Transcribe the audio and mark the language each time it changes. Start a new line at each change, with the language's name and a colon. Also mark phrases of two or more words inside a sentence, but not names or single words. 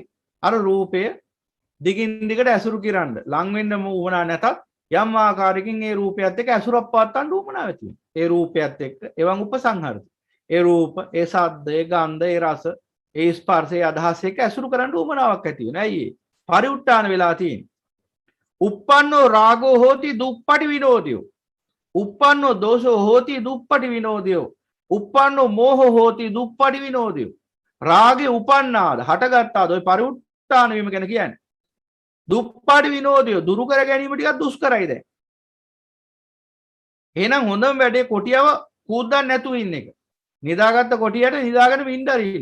Sinhala: අර රූපය දිගින් දිගට ඇසුරු කිරන්න ලං වෙන්න උවමනා නැතත් යම් ආකාරයකින් ඒ රූපයත් එක්ක ඇසුරක් පවත්වන්න උවමනාවක් තියෙනවා. ඒ රූපයත් එක්ක එවන් උපසංහරද. ඒ රූප, ඒ ශබ්ද, ඒ ගන්ධ, ඒ රස, ඒ ස්පර්ශ, ඒ අදහස් එක්ක ඇසුරු කරන්න උවමනාවක් ඇති වෙනවා. ඇයි ඒ? පරිඋත්තාන වෙලා තියෙන්නේ.
Pali: uppannෝ රාගෝ හෝති දුප්පටි විනෝදයෝ. uppannෝ දෝෂෝ හෝති දුප්පටි විනෝදයෝ. uppannෝ මෝහෝ හෝති දුප්පටි විනෝදයෝ.
Sinhala: රාගේ උපන්නාද හටගත්තාද ඔය පරිඋත්තාන වීම ගැන කියන්නේ. දුප්පටි විනෝදය දුරු කර ගැනීම ටිකක් දුෂ්කරයි දැන්. එහෙනම් හොඳම වැඩේ කොටියව කූද්දන්න නැතුව ඉන්න එක. නිදාගත්ත කොටියට නිදාගෙන වින්ද අරින්න.